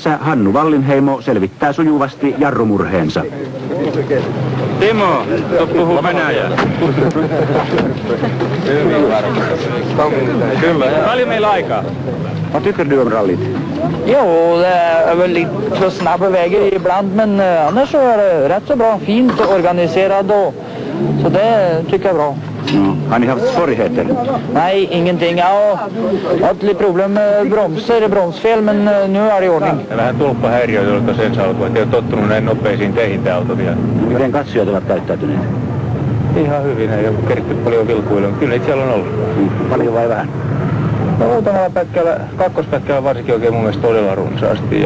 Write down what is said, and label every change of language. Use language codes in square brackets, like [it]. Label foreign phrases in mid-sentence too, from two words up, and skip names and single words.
[fi] Tässä Hannu Wallinheimo selvittää sujuvasti jarrumurheensa. Timo, puhuu Venäjää. Kyllä. Paljon meillä aikaa? [sv] Vad tycker du om rallyt? Jo, det är väl lite för snabba vägar ibland, men annars så är det rätt så bra, fint organiserat och så det tycker jag är bra. No, har ni haft svårigheter? Nej, ingenting. Jag har haft lite problem med bromsfel, men nu är det i ordning. [fi] Vähän tulppahäiriöitä oli tuossa ensi alkuun, ettei ole tottunut näin nopeisiin teihin tämä auto vielä. Miten katsojat ovat käyttäytyneet? Ihan hyvin, ei ole keritty paljon vilkuilemaan. Kyllä niitä siellä on ollut. Paljon vai vähän? No muutamalla pätkällä, kakkospätkällä varsinkin oikein mun mielestä todella runsaasti.